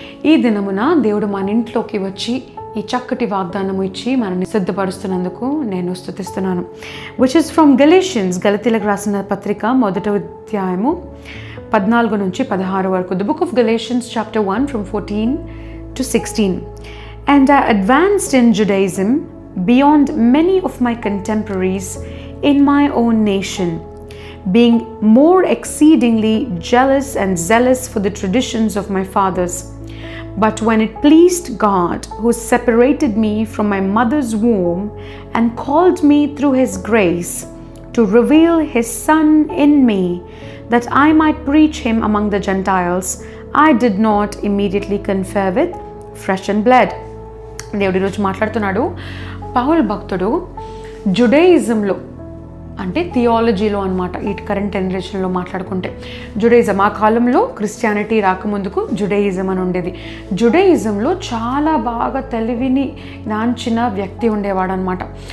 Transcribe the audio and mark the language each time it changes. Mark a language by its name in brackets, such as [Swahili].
[Telugu] ఈ దినమున దేవుడు మన ఇంట్లోకి వచ్చి ఈ చక్కటి వాగ్దానము ఇచ్చి మనల్ని సిద్ధపరుస్తున్నందుకు నేను స్తుతిస్తున్నాను. [English] which is from Galatians, [Telugu] గలతీలకు రాసిన పత్రిక 1వ అధ్యాయము 14 నుంచి 16 వరకు. [English] The book of Galatians chapter 1 from 14 to 16. And I advanced in Judaism beyond many of my contemporaries in my own nation, being more exceedingly jealous and zealous for the traditions of my fathers. But when it pleased God, who separated me from my mother's womb and called me through His grace to reveal His Son in me, that I might preach Him among the Gentiles, I did not immediately confer with flesh and blood. [Telugu] దేవుడు ఈరోజు మాట్లాడుతున్నాడు. పౌలు భక్తుడు జుడైజంలో అంటే థియాలజీలో అనమాట, ఈ current జనరేషన్లో మాట్లాడుకుంటే జుడైజం, ఆ కాలంలో క్రిస్టియానిటీ రాకముందుకు జుడైజం అని ఉండేది. జుడైజంలో చాలా బాగా తెలివిని నాంచిన వ్యక్తి ఉండేవాడు అనమాట.